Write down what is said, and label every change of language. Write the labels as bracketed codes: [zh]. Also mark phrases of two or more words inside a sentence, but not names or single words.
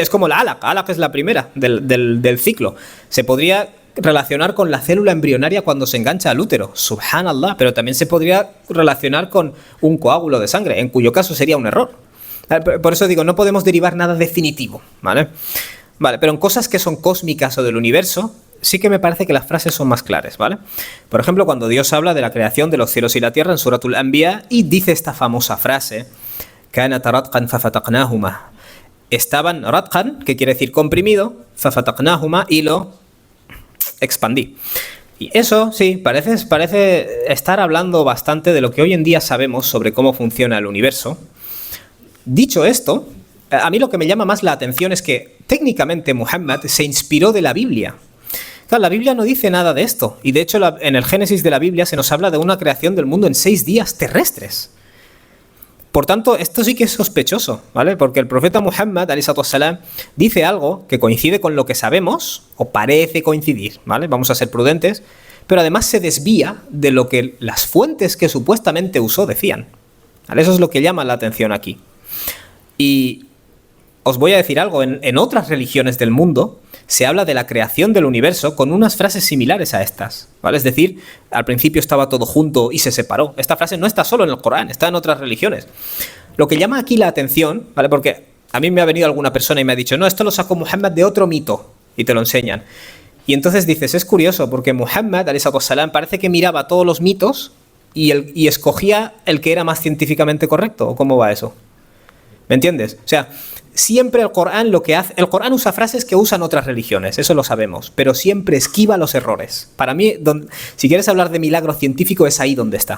[es] Es como el alaq es la primera del ciclo. Se podría relacionar con la célula embrionaria cuando se engancha al útero, subhanallah, pero también se podría relacionar con un coágulo de sangre, en cuyo caso sería un error. Por eso digo, no podemos derivar nada definitivo, ¿vale? Vale, pero en cosas que son cósmicas o del universo, sí que me parece que las frases son más claras, ¿vale? Por ejemplo, cuando Dios habla de la creación de los cielos y la tierra en Suratul Anbiya y dice esta famosa frase, [ar] كَانَتْ رَتْقًا فَفَتَقْنَاهُمَا. [es] Estaban ratqan, que quiere decir comprimido, فَفَتَقْنَاهُمَا, y lo expandí. Y eso, sí, parece estar hablando bastante de lo que hoy en día sabemos sobre cómo funciona el universo. Dicho esto, a mí lo que me llama más la atención es que técnicamente Muhammad se inspiró de la Biblia. Claro, la Biblia no dice nada de esto, y de hecho en el Génesis de la Biblia se nos habla de una creación del mundo en 6 días terrestres. Por tanto, esto sí que es sospechoso, ¿vale? Porque el profeta Muhammad, [ar] عليه السلام, [es] dice algo que coincide con lo que sabemos, o parece coincidir, ¿vale? Vamos a ser prudentes, pero además se desvía de lo que las fuentes que supuestamente usó decían, ¿vale? Eso es lo que llama la atención aquí. Y os voy a decir algo, en otras religiones del mundo se habla de la creación del universo con unas frases similares a estas, ¿vale? Es decir, al principio estaba todo junto y se separó. Esta frase no está solo en el Corán, está en otras religiones. Lo que llama aquí la atención, ¿vale? Porque a mí me ha venido alguna persona y me ha dicho, no, esto lo sacó Muhammad de otro mito, y te lo enseñan. Y entonces dices, es curioso, porque Muhammad, [ar] عليه السلام, [es] parece que miraba todos los mitos y escogía el que era más científicamente correcto. ¿O cómo va eso? ¿Me entiendes? O sea, siempre el Corán lo que hace... El Corán usa frases que usan otras religiones, eso lo sabemos, pero siempre esquiva los errores. Para mí, si quieres hablar de milagro científico, es ahí donde está.